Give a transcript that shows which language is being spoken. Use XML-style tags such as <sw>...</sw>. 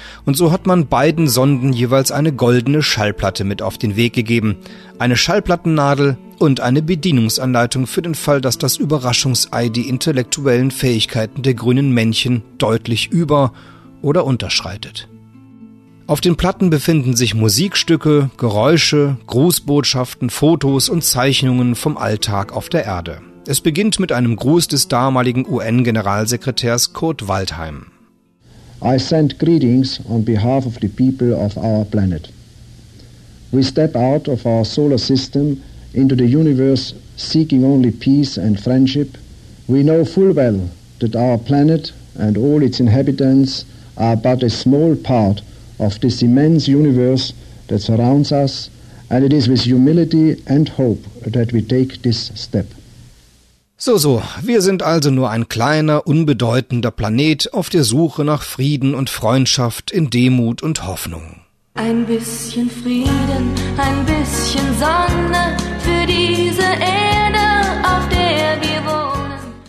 <de>Und so hat man beiden Sonden jeweils eine goldene Schallplatte mit auf den Weg gegeben, eine Schallplattennadel und eine Bedienungsanleitung für den Fall, dass das Überraschungsei die intellektuellen Fähigkeiten der grünen Männchen deutlich über- oder unterschreitet. Auf den Platten befinden sich Musikstücke, Geräusche, Grußbotschaften, Fotos und Zeichnungen vom Alltag auf der Erde. Es beginnt mit einem Gruß des damaligen UN-Generalsekretärs Kurt Waldheim.</de> <en>I send greetings on behalf of the people of our planet. We step out of our solar system into the universe seeking only peace and friendship. We know full well that our planet and all its inhabitants are but a small part of this immense universe that surrounds us, and it is with humility and hope that we take this step.</en> <de>So, wir sind also nur ein kleiner, unbedeutender Planet auf der Suche nach Frieden und Freundschaft in Demut und Hoffnung. Ein bisschen Frieden, ein bisschen Sonne für diese Erde, auf der wir wohnen.</de>